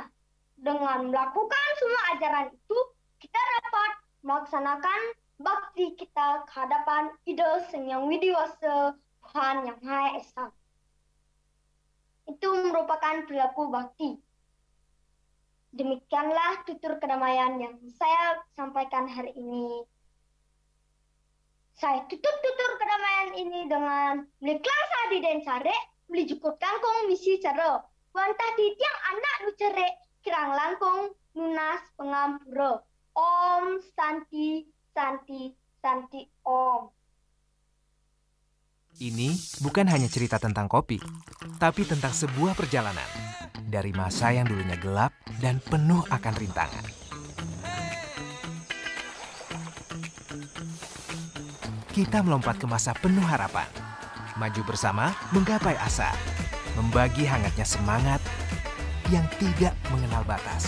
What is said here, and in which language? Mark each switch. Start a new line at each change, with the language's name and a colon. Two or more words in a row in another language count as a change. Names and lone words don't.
Indonesian: Dengan melakukan semua ajaran itu, kita dapat melaksanakan bakti kita kehadapan ide sang yang widiwasa, Tuhan yang Maha Esa. Itu merupakan perilaku bakti. Demikianlah tutur kedamaian yang saya sampaikan hari ini. Saya tutup tutur kedamaian ini dengan
Balinese: beli kelasa di den sare, beli jukut kangkung misi cara. Wantah di tiang anak nu cere, kirang langkung nunas pengampura.
Sanskrit: Om Santi Santi Santi Om.
Indonesian: Ini bukan hanya cerita tentang kopi, tapi tentang sebuah perjalanan dari masa yang dulunya gelap dan penuh akan rintangan. Kita melompat ke masa penuh harapan, maju bersama menggapai asa, membagi hangatnya semangat yang tidak mengenal batas.